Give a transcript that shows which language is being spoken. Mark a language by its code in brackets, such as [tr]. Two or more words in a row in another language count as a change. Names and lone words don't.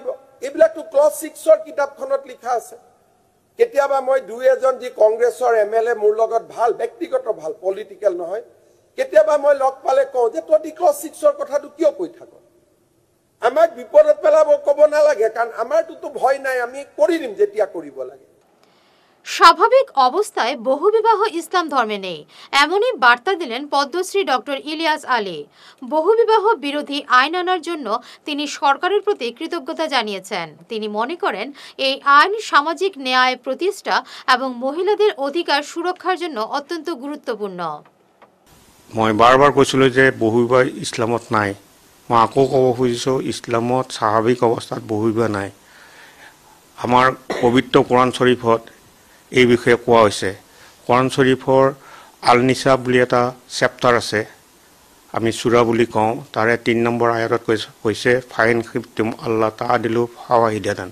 [as] এইবিলাকতো ক্লজ 6ৰ কিতাপখনত লিখা আছে। কেতিয়াবা মই 2-এজন যি কংগ্ৰেছৰ MLA মোৰ লগত ভাল, ব্যক্তিগত ভাল, পলিটিকেল নহয়, কেতিয়াবা মই লগ পালে কওঁ যে তই ক্লজ 6ৰ কথাটো কিয় কৈ থাক, আমাক বিপদত পেলাব ক'ব নালাগে, কাৰণ আমাৰটোতো ভয় নাই, আমি কৰি দিম যেতিয়া কৰিব লাগে। [bn] স্বাভাবিক অবস্থায় বহুবিবাহ ইসলাম ধর্মে নেই, এমনই বার্তা দিলেন পদ্মশ্রী ডক্টর ইলিয়াস আলী। বহুবিবাহ বিরোধী আইন আনার জন্য তিনি সরকারের প্রতি কৃতজ্ঞতা জানিয়েছেন। তিনি মনে করেন এই আইন সামাজিক ন্যায় প্রতিষ্ঠা এবং মহিলাদের অধিকার সুরক্ষার জন্য অত্যন্ত গুরুত্বপূর্ণ। [as] মই বারবার কৈছিলো যে বহুবিবাহ ইসলামত নাই, মই আকৌ ক'ব খুজিছো ইসলামত স্বাভাৱিক অৱস্থাত বহুবিবাহ নাই। আমাৰ পবিত্ৰ কোৰাণ শৰীফত এই বিষয়ে কোৱা হৈছে। কোৰাণ শৰীফৰ আল নিছা বুলি এটা চেপ্টাৰ আছে, আমি সূৰা বুলি কওঁ, তাৰে 3 নম্বৰ আয়াতত কৈছে [ar] فإن خفتم ألا تعدلوا فواحدة.